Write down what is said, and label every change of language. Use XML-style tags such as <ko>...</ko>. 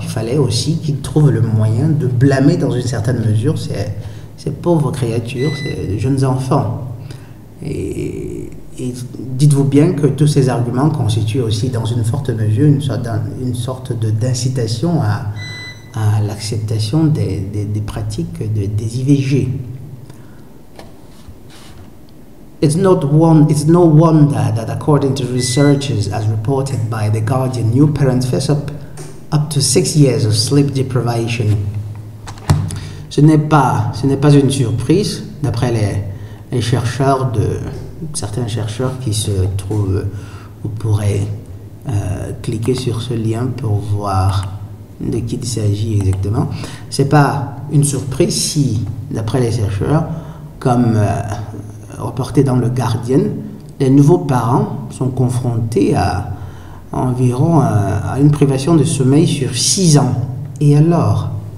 <fr>Il fallait aussi qu'ils trouvent le moyen de blâmer dans une certaine mesure ces pauvres créatures, ces jeunes enfants. Et dites-vous bien que tous ces arguments constituent aussi dans une forte mesure une sorte d'incitation à l'acceptation des pratiques des IVG.</fr> <en>It's no wonder that according to researchers as reported by The Guardian, new parents face up to 6 years of sleep deprivation.</en> <fr>Ce n'est pas une surprise, d'après les chercheurs certains chercheurs qui se trouvent, vous pourrez cliquer sur ce lien pour voir de qui il s'agit exactement. C'est pas une surprise si, d'après les chercheurs, comme reporté dans le Guardian, les nouveaux parents sont confrontés à environ à une privation de sommeil sur 6 ans. Et alors?</fr>